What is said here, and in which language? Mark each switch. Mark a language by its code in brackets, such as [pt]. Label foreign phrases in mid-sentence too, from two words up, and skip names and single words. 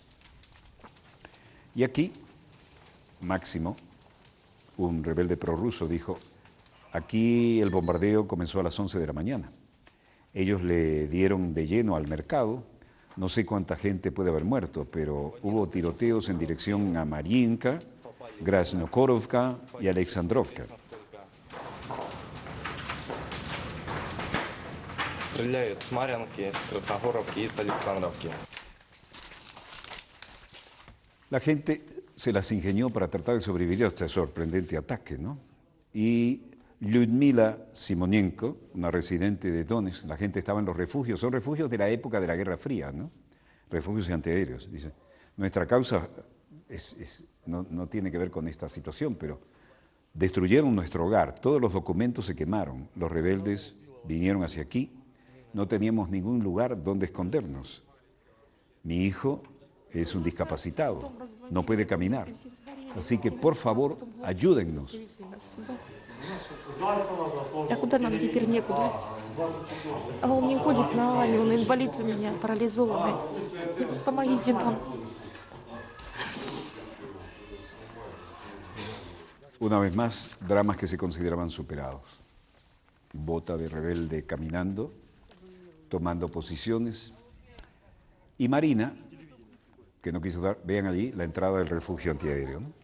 [es] Y aquí, Máximo, un rebelde prorruso, dijo, aquí el bombardeo comenzó a las 11 de la mañana. Ellos le dieron de lleno al mercado. No sé cuánta gente puede haber muerto, pero hubo tiroteos en dirección a Mariinka, Krasnokorovka y Alexandrovka. [ru] Стреляют с Марьинки, с Красногоровки y с Александровки. [es] La gente se las ingenió para tratar de sobrevivir a este sorprendente ataque, ¿no? Y Lyudmila Simonenko, una residente de Donetsk, la gente estaba en los refugios, son refugios de la época de la Guerra Fría, ¿no? Refugios antiaéreos. Dice, nuestra causa no tiene que ver con esta situación, pero destruyeron nuestro hogar, todos los documentos se quemaron, los rebeldes vinieron hacia aquí, no teníamos ningún lugar donde escondernos. Mi hijo es un discapacitado, no puede caminar, así que por favor ayúdennos. [ru] А куда нам теперь некуда? А он не ходит ногами, он инвалид у меня, парализованный. Помогите нам. [es] Una vez más, dramas que se consideraban superados. Bota de rebelde caminando, tomando posiciones. Y Marina, que no quiso dar, vean allí la entrada del refugio antiaéreo, ¿no?